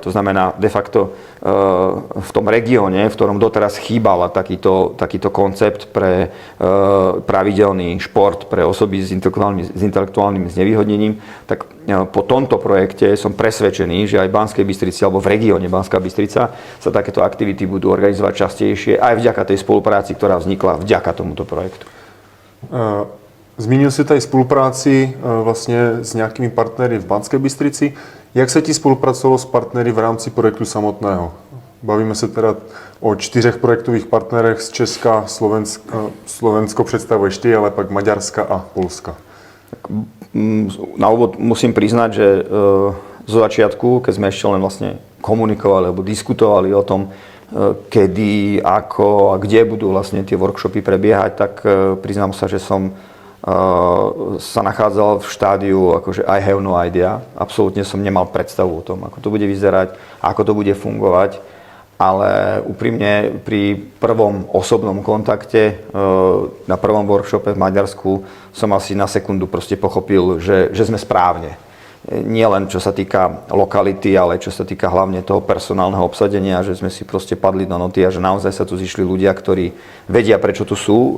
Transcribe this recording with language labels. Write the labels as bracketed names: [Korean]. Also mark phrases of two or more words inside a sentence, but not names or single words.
[Slovak] To znamená, de facto v tom regióne, v ktorom doteraz chýbal takýto koncept pre pravidelný šport pre osoby s intelektuálnym znevýhodnením, tak po tomto projekte som presvedčený, že aj v Banskej Bystrici alebo v regióne Banská Bystrica sa takéto aktivity budú organizovať častejšie aj vďaka tej spolupráci, ktorá vznikla vďaka tomuto projektu. [Czech] Zmínil si tady spolupráci vlastně s nějakými partnery v Banské Bystrici. Jak se ti spolupracovalo s partnery v rámci projektu samotného? Bavíme se teda o 4 projektových partnerech z Česka, Slovensko představuješ ty, ale pak Maďarska a Polska. [Slovak] Na úvod musím priznať, že zo začiatku, keď sme ešte len vlastne komunikovali alebo diskutovali o tom, kedy, ako a kde budú vlastne tie workshopy prebiehať, tak priznám sa, že som sa nachádzal v štádiu akože [English] I have no idea. [Slovak] Absolútne som nemal predstavu o tom, ako to bude vyzerať, ako to bude fungovať, ale úprimne pri prvom osobnom kontakte na prvom workshope v Maďarsku som asi na sekundu proste pochopil, že sme správne. Nie len čo sa týka lokality, ale čo sa týka hlavne toho personálneho obsadenia, že sme si proste padli do noty a že naozaj sa tu zišli ľudia, ktorí vedia, prečo tu sú.